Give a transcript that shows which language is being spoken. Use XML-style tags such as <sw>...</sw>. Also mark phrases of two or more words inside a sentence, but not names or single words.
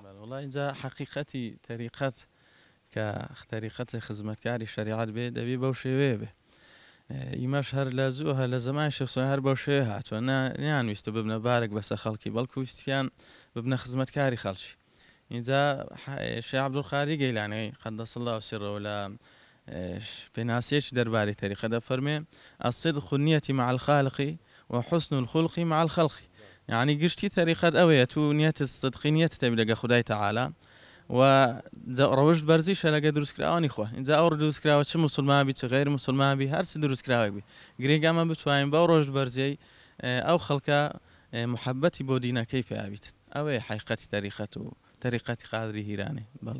<ckb>وڵای اینجا حقیقەتی تەریقەت کە تەریقەت لە خزمەتکاری شریعەت بێ دەبێ بەو شێوەیە بێ ئیمەش هەر لە زوو هە لە زەمانی شەخصۆی هەر بەو شێوەیە هاتووە نیانویستە ببنە بارێک بەسە خەڵکی بەڵکو ویستیان ببنە خزمەتکاری خەڵکی اینجا شێخ عەبدولقادر گەیلانیی</ckb> <ar>قەدەس الله سرەهو</ar> <ckb>لە پێناسیەکی دەربارەی تەریقە دەفەرمێ</ckb> <ar>الصدق النية مع الخالق وحسن الخلق مع الخلق يعني</ar> <ckb>گشتی تەریقەت ئەوەیە تو نیەتت صدقی نیەتت هەبێ لەگە خودای تەعالا و ڕەوشت بەرزیشە لەگە دروستکراوانی خۆ اینجا ئەو دروستکراوە چ موسڵمانبی چ غەیر موسڵمانبی هەرچ دروستکراوێک بی گرنگ ئەمە بتوانین بەو ڕۆژ بەرزەی ئەو خەڵکە محەبەتی بۆ دینەکەی پێیابیتن ئەوەیە حقیقەتی تەریقەت و تەریقەتی قادری هیرانی بەڵێ</ckb>